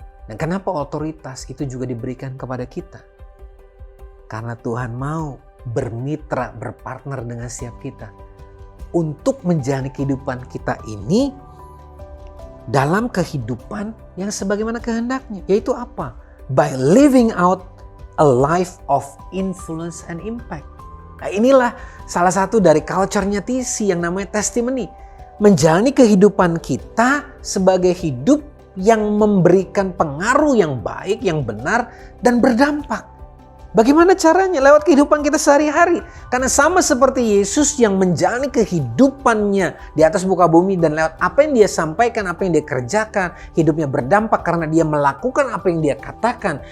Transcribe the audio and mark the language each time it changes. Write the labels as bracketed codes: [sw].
[id] Dan kenapa otoritas itu juga diberikan kepada kita? Karena Tuhan mau bermitra, berpartner dengan setiap kita. Untuk menjalani kehidupan kita ini dalam kehidupan yang sebagaimana kehendaknya. Yaitu apa? [en] By living out a life of influence and impact. [id] Nah, inilah salah satu dari culture-nya TC yang namanya testimony. Menjalani kehidupan kita sebagai hidup yang memberikan pengaruh yang baik, yang benar, dan berdampak. Bagaimana caranya? Lewat kehidupan kita sehari-hari. Karena sama seperti Yesus yang menjalani kehidupannya di atas muka bumi, dan lewat apa yang dia sampaikan, apa yang dia kerjakan, hidupnya berdampak karena dia melakukan apa yang dia katakan.